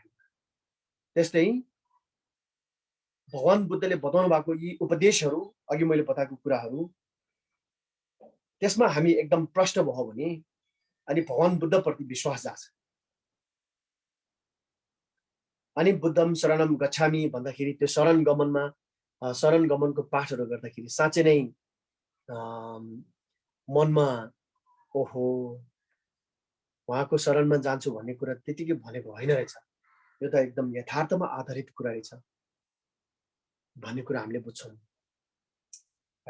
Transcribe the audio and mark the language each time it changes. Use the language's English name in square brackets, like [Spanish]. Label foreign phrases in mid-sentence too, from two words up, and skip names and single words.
[Nepali] त्यस्तै भगवान बुद्धले बताउनु भएको यी उपदेशहरू, अघि मैले बताएको कुराहरू, त्यसमा हामी एकदम प्रष्ट भयो भने अनि भगवान बुद्धप्रति विश्वास जान्छ। अनि [Pali] बुद्धम शरणम गच्छामि [Nepali] भन्दाखेरि त्यो शरण गमनको पाठहरू गर्दाखेरि साँच्चै नै मनमा ओहो उहाँको शरणमा जान्छु भन्ने कुरा त्यतिकै भनेको होइन रहेछ, यो त एकदम यथार्थमा आधारित कुरा रहेछ भन्ने कुरा हामीले बुझ्छौँ है।